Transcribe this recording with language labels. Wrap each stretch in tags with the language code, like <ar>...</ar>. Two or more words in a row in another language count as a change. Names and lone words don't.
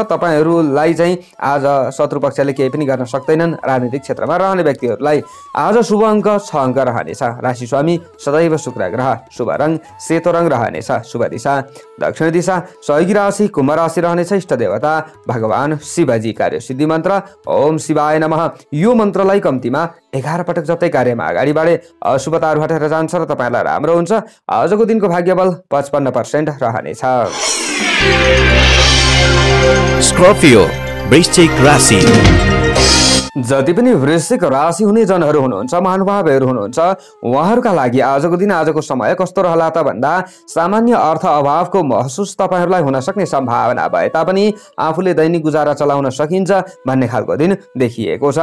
<ne>तपाईहरुलाई चाहिँ आज शत्रु पक्षले केही पनि गर्न सक्दैनन्। राजनीतिक क्षेत्रमा रहने व्यक्तिहरूलाई आज शुभ अङ्क 6 अङ्क रहनेछ। राशि स्वामी सदैव शुक्र ग्रह। शुभ रङ सेतो रङ रहनेछ। शुभ दिशा दक्षिण दिशा। सहयोगी राशि कुम्भ राशि रहनेछ। इष्ट देवता भगवान शिवजी। कार्य सिद्धि मन्त्र</ne> <sa>ओम शिवाय नमः।</sa> <ne>यो मन्त्रलाई कम्तीमा 11 पटक जप्दै कार्यमा अगाडि बढे अशुभताहरू हटेर जान्छ र तपाईलाई राम्रो हुन्छ। आजको दिनको भाग्यबल 55% रहनेछ। स्कर्पियो वृश्चिक राशि। जति पनि वृश्चिक राशि हुने जनहरू हुनुहुन्छ, महानुभावहरू हुनुहुन्छ, उहाँहरूका लागि आजको दिन आजको समय कस्तो रहला त भन्दा सामान्य अर्थ अभावको महसुस तपाईहरुलाई हुन सक्ने सम्भावना भए तापनि आफूले दैनिक गुजारा चलाउन सकिन्छ भन्ने खालको दिन देखिएको छ।</ne>